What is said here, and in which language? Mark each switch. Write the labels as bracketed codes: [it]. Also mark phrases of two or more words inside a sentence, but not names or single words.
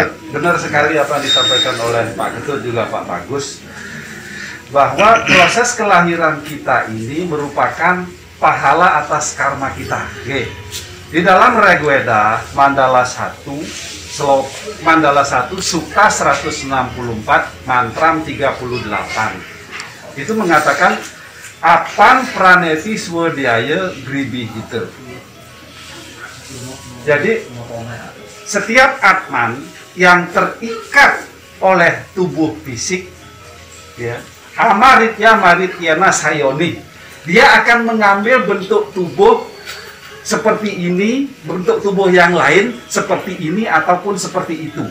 [id] Benar sekali apa yang disampaikan oleh Pak Ketut juga Pak Bagus, bahwa proses kelahiran kita ini merupakan pahala atas karma kita. Di dalam Rigveda Mandala 1 Sukta 164 Mantram 38 itu mengatakan [sa] Apan praneti swadhyaya gribihita. [id] Jadi setiap Atman yang terikat oleh tubuh fisik, ya, [sa] amaritya marityana sayoni, [id] dia akan mengambil bentuk tubuh seperti ini, bentuk tubuh yang lain seperti ini ataupun seperti itu.